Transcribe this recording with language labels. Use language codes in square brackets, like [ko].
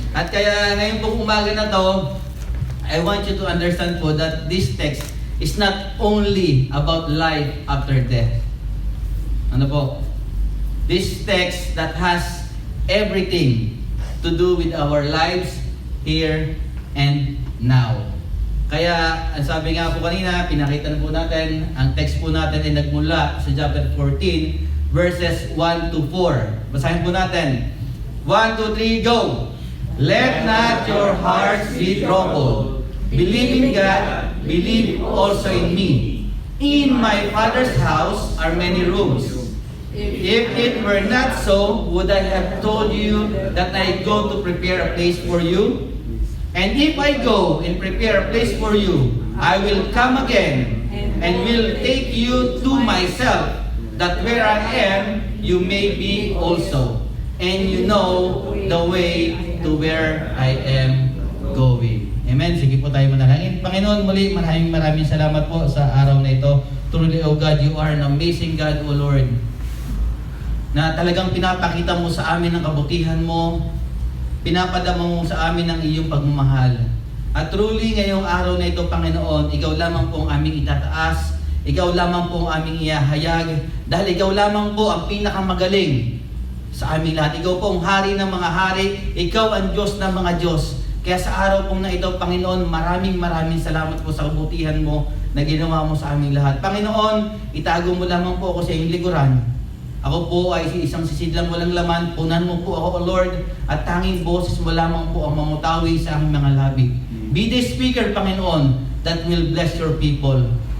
[tl] At kaya ngayon pong umaga na to, [en] I want you to understand po that this text is not only about life after death. [tl] Ano po? [en] This text that has everything to do with our lives here and now. [tl] Kaya, ang sabi nga po kanina, pinakita na po natin, ang text po natin ay nagmula sa chapter 14, verses 1 to 4. Basahin po natin. [en] 1, 2, 3, go! Let not your hearts be troubled. Believe in God, believe also in me. In my Father's house are many rooms. If it were not so, would I have told you that I go to prepare a place for you? And if I go and prepare a place for you, I will come again and will take you to myself, that where I am, you may be also. And you know the way to where I am going. [tl] Amen. Sige po tayo manalangin. Panginoon, muli maraming salamat po sa araw na ito. [en] Truly, O God, you are an amazing God, O Lord, [tl] na talagang pinapakita mo sa amin ang kabutihan mo, pinapadama mo sa amin ang iyong pagmamahal. At truly ngayong araw na ito, Panginoon, ikaw lamang po ang aming itataas, ikaw lamang po ang aming ihahayag, dahil ikaw lamang po ang pinakamagaling sa aming lahat. Ikaw po ang hari ng mga hari, ikaw ang Diyos ng mga Diyos. Kaya sa araw pong na ito, Panginoon, maraming salamat po sa kabutihan mo na ginawa mo sa aming lahat. Panginoon, itago mo lamang po ako sa iyong likuran. Ako po ay isang sisidlang walang laman, punan mo po ako, O Lord, at tanging boses mo lamang po ang mamutawi sa aming mga labi. [en] Be the speaker, Panginoon, that will bless your people.